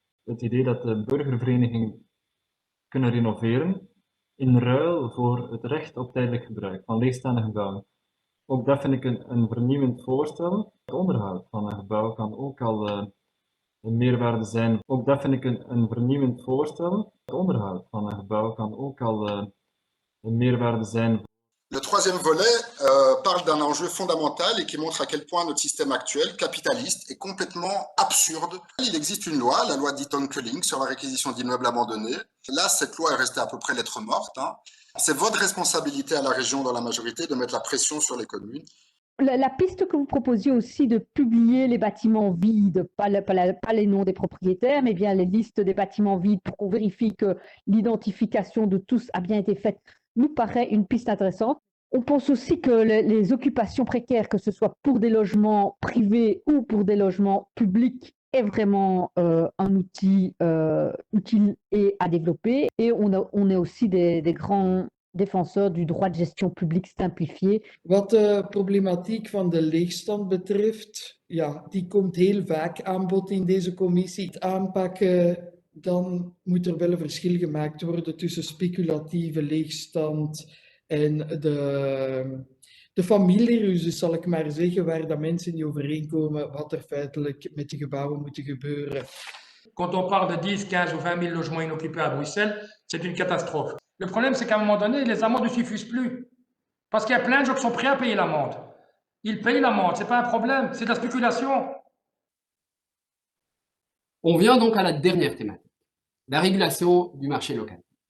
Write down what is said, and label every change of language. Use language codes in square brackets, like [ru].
[nl] Het idee dat de burgerverenigingen kunnen renoveren in ruil voor het recht op tijdelijk gebruik van leegstaande gebouwen. Ook dat vind ik een vernieuwend voorstel. Het onderhoud van een gebouw kan ook al een meerwaarde zijn. Ook dat vind ik een vernieuwend voorstel. Het onderhoud van een gebouw kan ook al een meerwaarde zijn. [fr] Le troisième volet parle d'un enjeu fondamental et qui montre à quel point notre système actuel, capitaliste, est complètement absurde. Il existe une loi, la loi d'Eaton-Culling, sur la réquisition d'immeubles abandonnés. Là, cette loi est restée à peu près lettre morte. Hein. C'est votre responsabilité à la région, dans la majorité, de mettre la pression sur les communes. La piste que vous proposiez aussi de publier les bâtiments vides, pas les noms des propriétaires, mais bien les listes des bâtiments vides pour qu'on vérifie que l'identification de tous a bien été faite, nous paraît une piste intéressante. On pense aussi que les occupations précaires, que ce soit pour des logements privés ou pour des logements publics, est vraiment un outil utile et à développer. Et on est aussi des grands défenseurs du droit de gestion publique simplifié. [nl] Wat de problematiek van de leegstand betreft, ja, die komt heel vaak aan bod in deze commissie. Het aanpakken, dan moet er wel een verschil gemaakt worden tussen speculatieve leegstand en de familieruzie, zal ik maar zeggen, waar dat mensen niet overeenkomen wat er feitelijk met de gebouwen moet gebeuren. [fr] Quand on parle de 10, 15 ou 20 000 logements inoccupés à Bruxelles, c'est une catastrophe. Le problème, c'est qu'à un moment donné, les amendes ne suffisent plus. Parce qu'il y a plein de gens qui sont prêts à payer l'amende. Ils payent l'amende, ce n'est pas un problème, c'est de la spéculation. On vient donc à la dernière thématique, la régulation du marché local.